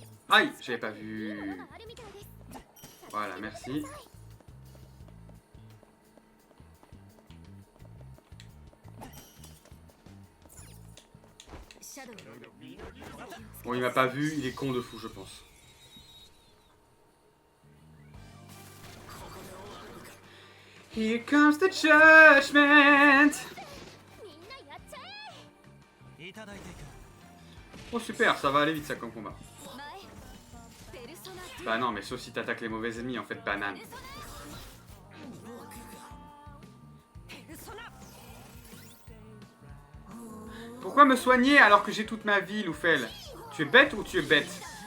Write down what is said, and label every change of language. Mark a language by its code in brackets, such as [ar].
[fr] Aïe, j'avais pas vu. Voilà, merci. Bon, il m'a pas vu, il est con de fou, je pense. [en] Here comes the judgment! [fr] Oh super, ça va aller vite ça comme combat. Bah non, mais sauf si t'attaques les mauvais ennemis, en fait, banane. Pourquoi me soigner alors que j'ai toute ma vie, Loufel? Tu es bête ou tu es bête?